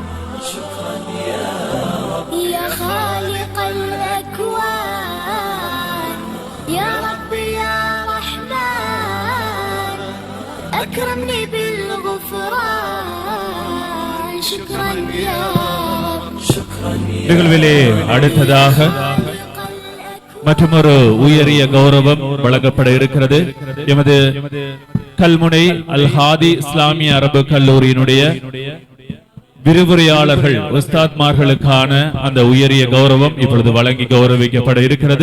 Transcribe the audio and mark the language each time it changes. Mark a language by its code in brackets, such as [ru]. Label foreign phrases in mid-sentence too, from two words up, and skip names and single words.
[ar] يا خالق الأكوان يا رب يا رحمن أكرمني بالغفران شكرا يا رب [ta] நிகழ்விலே அடுத்ததாக மற்றொரு உயரிய கௌரவம் வழங்கப்பட இருக்கிறது. எமது கல்முனை அல் ஹாதி இஸ்லாமிய அரபு கல்லூரியினுடைய விரிவுரையாளர்கள் உஸ்தாத்மார்களுக்கான அந்த உயரிய கௌரவம் இப்பொழுது வழங்கி கௌரவிக்கப்பட இருக்கிறது.